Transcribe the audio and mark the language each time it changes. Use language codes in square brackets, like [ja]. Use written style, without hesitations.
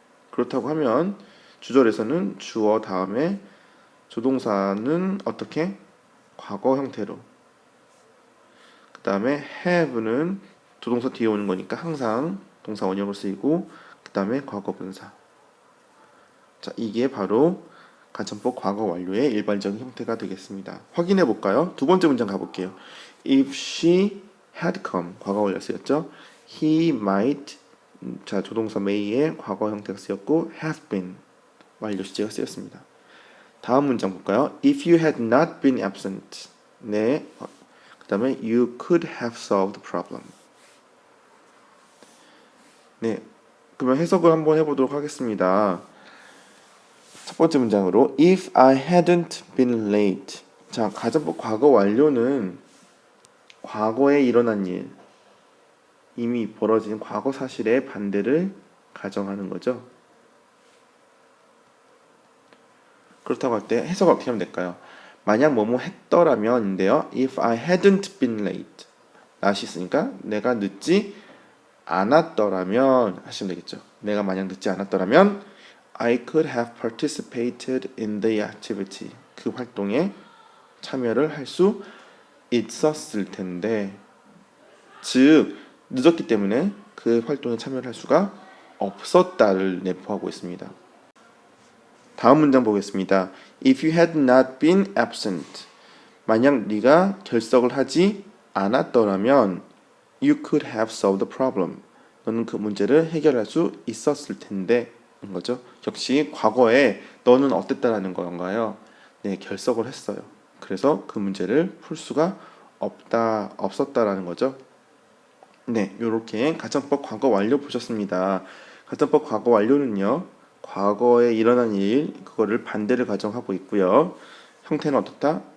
[ko] 그렇다고 하면 주절에서는 주어 다음에 조동사는 어떻게? 과거 형태로. 그 다음에 have는 조동사 뒤에 오는 거니까 항상 동사 원형으로 쓰이고 그 다음에 과거 분사. 자, 이게 바로 가정법 과거 완료의 일반적인 형태가 되겠습니다. 확인해 볼까요? 두 번째 문장 가볼게요. [en] If she had come, [ko] 과거 완료 쓰였죠. [en] He might, [ko] 자, 조동사 may의 과거 형태가 쓰였고 [en] have been, [ko] 완료 시제가 쓰였습니다. 다음 문장 볼까요? [en] If you had not been absent, [ko] 네, 그 다음에 [en] you could have solved the problem. [ko] 네, 그러면 해석을 한번 해보도록 하겠습니다. 첫 번째 문장으로 [en] If I hadn't been late. [ko] 자, 가정법 과거 완료는 과거에 일어난 일, 이미 벌어진 과거 사실의 반대를 가정하는 거죠. 그렇다고 할 때 해석을 어떻게 하면 될까요? 만약 뭐뭐 했더라면인데요. [en] If I hadn't been late. [ko] not이 있으니까 내가 늦지 않았더라면 하시면 되겠죠. 내가 만약 늦지 않았더라면 [en] I could have participated in the activity. [ko] 그 활동에 참여를 할 수 있었을 텐데, 즉 늦었기 때문에 그 활동에 참여를 할 수가 없었다를 내포하고 있습니다. 다음 문장 보겠습니다. [en] If you had not been absent. [ko] 만약 네가 결석을 하지 않았더라면 [en] you could have solved the problem. [ko] 너는 그 문제를 해결할 수 있었을 텐데 인 거죠. 역시 과거에 너는 어땠다라는 건가요? 네, 결석을 했어요. 그래서 그 문제를 풀 수가 없었다라는 거죠. 네, 요렇게 가정법 과거 완료 보셨습니다. 가정법 과거 완료는요, 과거에 일어난 일, 그거를 반대를 가정하고 있고요. 형태는 어떻다?